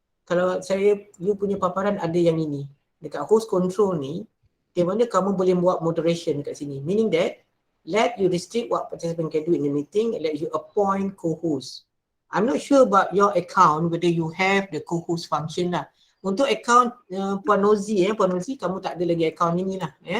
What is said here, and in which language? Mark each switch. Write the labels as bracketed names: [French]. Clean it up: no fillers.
[Malay] Kalau you punya paparan ada yang ini. Dekat host control ni, di mana kamu boleh buat moderation kat sini. [English] Meaning that, let you restrict what participant can do in the meeting and let you appoint co-host. I'm not sure about your account, whether you have the co-host function lah. [Malay] Untuk account Puan Nozi, kamu tak ada lagi account ini lah.